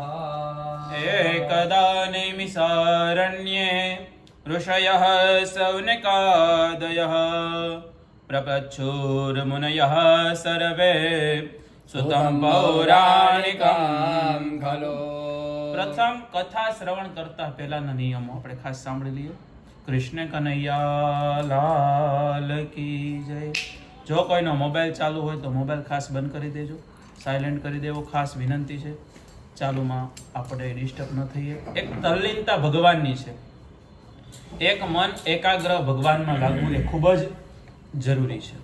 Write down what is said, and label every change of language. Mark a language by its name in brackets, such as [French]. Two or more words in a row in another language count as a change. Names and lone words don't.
[Sanskrit] एकदा नैमिषारण्ये ऋषयः सौनकादयः प्रपच्छुर्मुनयः सर्वे सुतं पौराणिकं खलु। [Gujarati] પ્રથમ કથા શ્રવણ કરતા પહેલાના નિયમો આપણે ખાસ સાંભળી લઈએ। [Hindi] कृष्ण कन्हैया लाल की जय। [Gujarati] જો કોઈનો મોબાઈલ ચાલુ હોય તો મોબાઈલ ખાસ બંધ કરી દેજો, સાયલેન્ટ કરી દેવો, ખાસ વિનંતી છે। ચાલુમાં આપણે ડિસ્ટર્બ ન થઈએ। એક તલ્લીનતા ભગવાનની છે, એક મન એકાગ્ર ભગવાનમાં લાગવું એ ખૂબ જ જરૂરી છે।